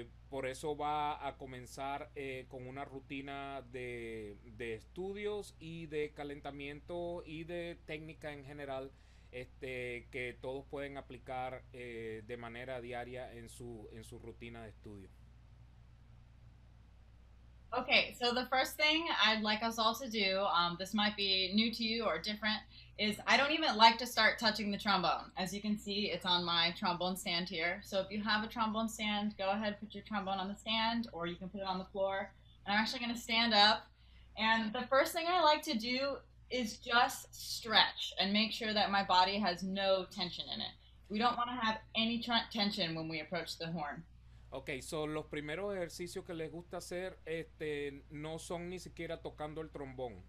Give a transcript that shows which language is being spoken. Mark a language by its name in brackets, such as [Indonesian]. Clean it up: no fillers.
[Spanish] Por eso va a comenzar con una rutina de estudios y de calentamiento y de técnica en general, que todos pueden aplicar de manera diaria en su rutina de estudio. [English] Okay, so the first thing I'd like us all to do, this might be new to you or different, is I don't even like to start touching the trombone. As you can see, it's on my trombone stand here. So if you have a trombone stand, go ahead, put your trombone on the stand, or you can put it on the floor. And I'm actually going to stand up. And the first thing I like to do is just stretch and make sure that my body has no tension in it. We don't want to have any tension when we approach the horn. [Spanish] Ok, so los primeros ejercicios que les gusta hacer no son ni siquiera tocando el trombón.